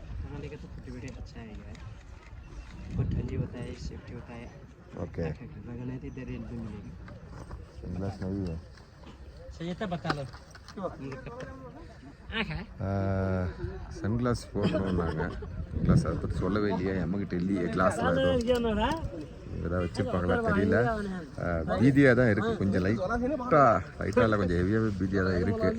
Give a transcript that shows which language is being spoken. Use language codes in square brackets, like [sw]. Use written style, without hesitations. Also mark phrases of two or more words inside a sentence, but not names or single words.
[hi] हमारे का तो [en] photo video [hi] अच्छा है यार. बहुत ठंडी होता है, सेफ्टी होता है. ओके लगाना है तो इधर रेंट में मिलेगी. सनग्लास नहीं है. सही था बता लो. [ta] சன்கிளாஸ் போடணுன்னாங்க. கிளாஸ் அதை பற்றி சொல்லவே இல்லையா. எம்மகிட்ட இல்லையே கிளாஸில் ஏதாவது வச்சுருப்பாங்களா தெரியல. பீதியாக தான் இருக்குது. கொஞ்சம் லைட்டாக இல்லை, கொஞ்சம் ஹெவியாகவே பீதியாக தான் இருக்குது.